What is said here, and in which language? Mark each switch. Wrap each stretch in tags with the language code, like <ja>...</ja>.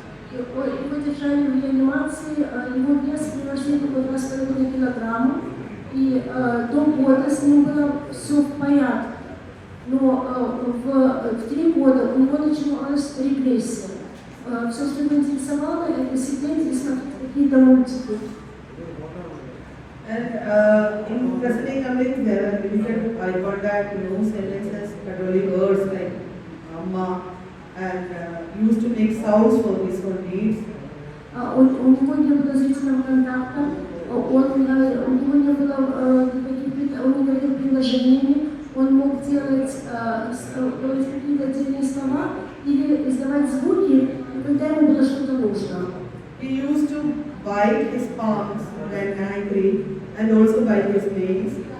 <ru>Его держали в реанимации, его вес превышал около 2,5 килограмма, и до года с ним было все в порядке. Но в 3 года у него началась регрессия. Все, что его интересовало, это сидеть и смотреть какие-то мультики.</ru> <en>And in presenting complaints, there are limited eye contact, no sentences, but only words like "amma," and used to make sounds for his own needs.</en> <ru>У него не было зрительного контакта, у него не было никаких, он не говорил предложениями, он мог делать какие-то отдельные слова или издавать звуки, когда ему было что-то нужно.</ru> <en>He used bite his palms when angry and also bite his nails.</en>